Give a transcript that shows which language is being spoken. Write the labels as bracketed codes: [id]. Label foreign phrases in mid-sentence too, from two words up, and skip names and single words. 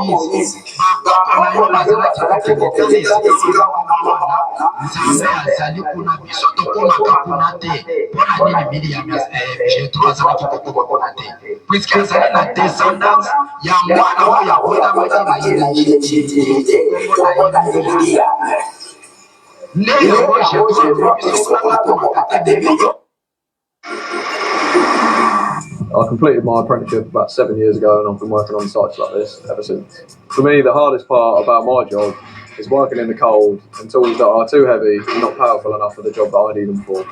[ln] Moïse bakoko bazalaki kokotana esika wana Nzambe azali kuna biso tokomaka kuna te mpona nini mili ya Jetro azalaki kokokona te puisque azali na descendance ya mwana oyo abotamaki na illégitime komona Eliya nde yango Jetro biso kuna tokomaka te debiyo. [en] I completed my apprenticeship about 7 years ago and I've been working on sites like this ever since. For me, the hardest part about my job is working in the cold and tools that are too heavy and not powerful enough for the job that I need them for.